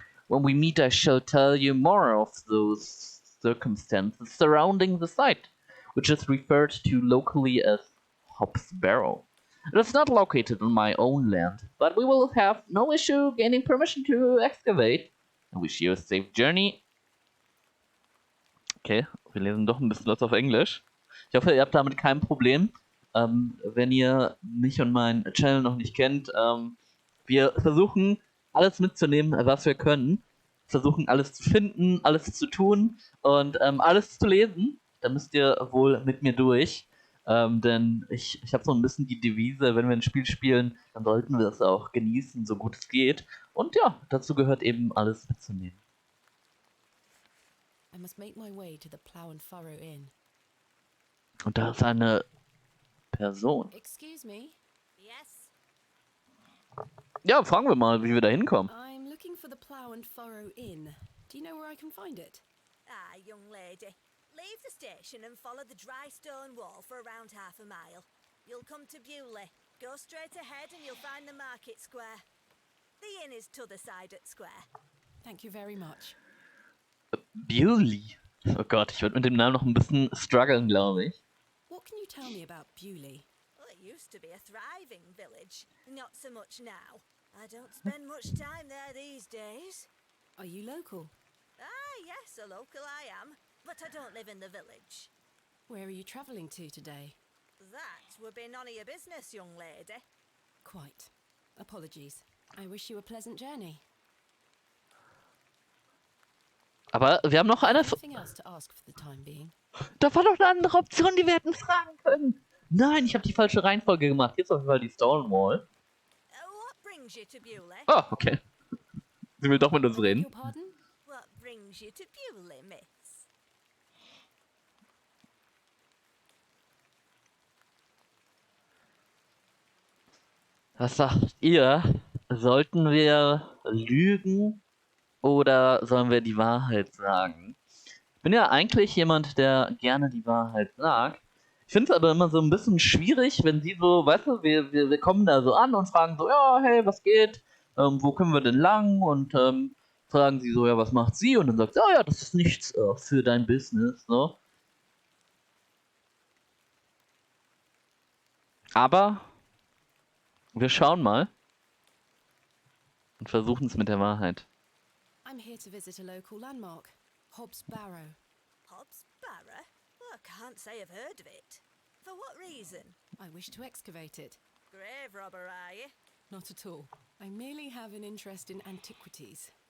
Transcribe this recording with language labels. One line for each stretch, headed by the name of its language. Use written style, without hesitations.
English: When we meet, I shall tell you more of those circumstances surrounding the site, which is referred to locally as Hobbs Barrow. It is not located on my own land, but we will have no issue gaining permission to excavate. I wish you a safe journey.
German: Okay, wir lesen doch ein bisschen was auf Englisch. Ich hoffe, ihr habt damit kein Problem. Wenn ihr mich und meinen Channel noch nicht kennt, wir versuchen alles mitzunehmen, was wir können. Versuchen alles zu finden, alles zu tun und alles zu lesen. Da müsst ihr wohl mit mir durch. Denn ich habe so ein bisschen die Devise, wenn wir ein Spiel spielen, dann sollten wir es auch genießen, so gut es geht. Und ja, dazu gehört eben alles mitzunehmen.
English: I must make my way to the Plough and Furrow Inn.
German: Und da ist eine Person.
English: Excuse me? Yes?
German: Ja, fragen wir mal, wie wir da hinkommen.
English: I'm looking for the Plough and Furrow Inn. Do you know where I can find it? Ah, young lady. Leave the station and follow the dry stone wall for around half a mile. You'll come to Bewley. Go straight ahead and you'll find the market square. The inn is t'other side at square. Thank you very much. Bewley.
German: Oh Gott, ich würde mit dem Namen noch ein bisschen strugglen, glaube ich.
English: What can you tell me about Bewley? Well, it used to be a thriving village. Not so much now. I don't spend much time there these days. Are you local? Ah, yes, a local I am. But I don't live in the village. Where are you travelling to today? That would be none of your business, young lady. Quite. Apologies. I wish you a pleasant journey.
German: Aber wir haben noch eine...
English: Anything else to ask for the time being?
German: Da war doch eine andere Option, die wir hätten fragen können. Nein, ich habe die falsche Reihenfolge gemacht. Jetzt auf jeden Fall die Stonewall.
English: What brings you to Bewley?
German: Oh, okay. Sie will doch mit uns
English: Beg
German: reden.
English: your pardon? What brings you to Bewley, miss?
German: Was sagt ihr? Sollten wir lügen oder sollen wir die Wahrheit sagen? Ich bin ja eigentlich jemand, der gerne die Wahrheit sagt. Ich finde es aber immer so ein bisschen schwierig, wenn sie so, weißt du, wir kommen da so an und fragen so, ja, hey, was geht? Wo können wir denn lang? Und fragen sie so, ja, was macht sie? Und dann sagt sie, oh ja, das ist nichts für dein Business, so. Aber wir schauen mal und versuchen es mit der Wahrheit.
English: I'm here to visit a local landmark, Hobbs Barrow. Hobbs Barrow? Well, I can't say I've heard of it. For what reason? I wish to excavate it. Grave robber, are you? Not at all. I merely have an interest in antiquities.